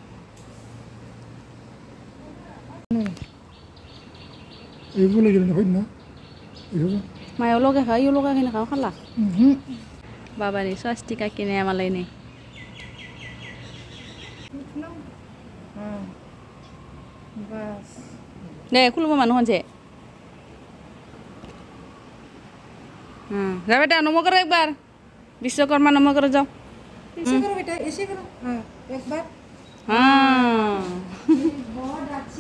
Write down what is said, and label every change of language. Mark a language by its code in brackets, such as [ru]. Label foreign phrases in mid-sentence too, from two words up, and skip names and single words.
[brx] मायाव लगायखा इयाव लगायखा खाला बाबानि स्वास्तिका किनाया मालाय नै दे खुलुमा मानो खनसे जाबाय दा [hi] नमो करो एक बार विश्वकर्मा नमो करो जाओ ऐसे करो बेटा ऐसे करो हाँ एक बार हाँ बहुत अच्छी